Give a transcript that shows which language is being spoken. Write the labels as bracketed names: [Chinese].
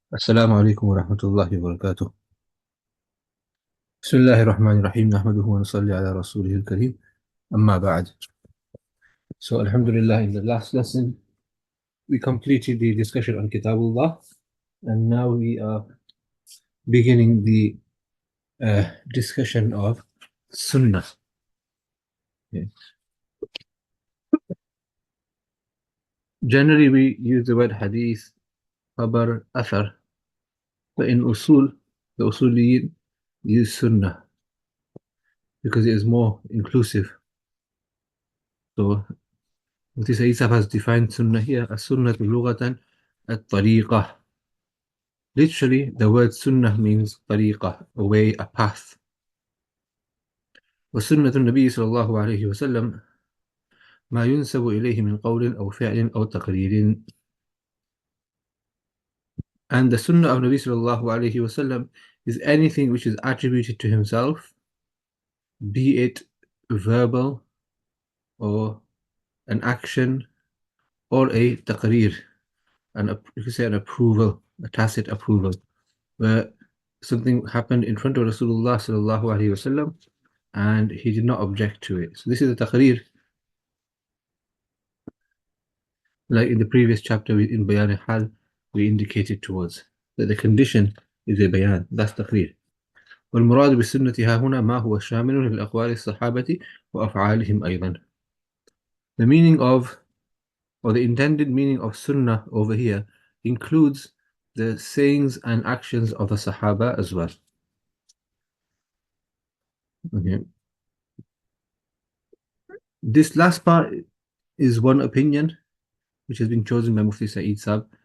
[Arabic] السلام عليكم ورحمة الله وبركاته. بسم الله الرحمن الرحيم نحمده ونصلي على رسوله الكريم أما بعد. [English] So Alhamdulillah, in the last lesson we completed the discussion on Kitabullah, and now we are beginning the discussion of Sunnah. Okay. Generally we use the word Hadith, Khabar, Athar, but in Usool, the Usooliyin use Sunnah because it is more inclusive. So Mufti Sayyid Sahab has defined Sunnah here as Sunnah lughatan at-tariqah. Literally, the word Sunnah means tariqah, a way, a path. [Arabic] وسنة النبي صلى الله عليه وسلم ما ينسب إليه من قول أو فعل أو تقرير. [English] And the Sunnah of Nabi sallallahu alayhi wasallam is anything which is attributed to himself, be it verbal or an action or a taqreer, you could say an approval, a tacit approval, where something happened in front of Rasulullah sallallahu alayhi wasallam and he did not object to it. So this is a taqreer. Like in the previous chapter in Bayan al-Hal, we indicated towards that the condition is a bayan, that's taqreer. [Arabic] والمراد بالسنة ها هنا ما هو شامل للأقوال الصحابة وأفعالهم أيضا. [English] The meaning of, or the intended meaning of sunnah over here includes the sayings and actions of the Sahaba as well. Okay. This last part is one opinion which has been chosen by Mufti Saeed Saab.